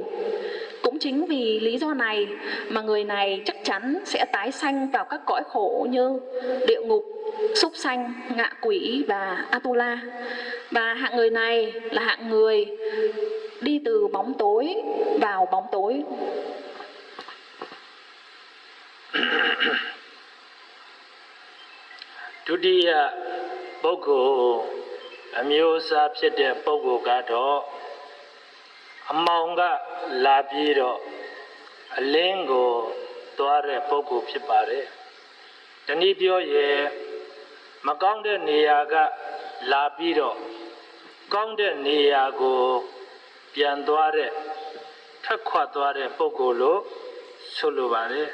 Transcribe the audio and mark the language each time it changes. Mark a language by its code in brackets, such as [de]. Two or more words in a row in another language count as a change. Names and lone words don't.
[vi] Cũng chính vì lý do này mà người này chắc chắn sẽ tái sanh vào các cõi khổ như địa ngục, súc sanh, ngạ quỷ và Atula. Và hạng người này là hạng người đi từ bóng tối vào bóng tối. [my] ဒုတိယပုဂ္ဂိုလ်အမျိုးအစားဖြစ်တဲ့ပုဂ္ဂိုလ်ကတော့ အမောင်ကလာပြီးတော့အလင်းကိုသွားတဲ့ပုဂ္ဂိုလ်ဖြစ်ပါတယ်။တနည်းပြောရင်မကောင်းတဲ့နေရာကလာပြီးတော့ကောင်းတဲ့နေရာကိုပြန်သွားတဲ့ထွက်ခွာသွားတဲ့ပုဂ္ဂိုလ်လို့ဆိုလိုပါတယ်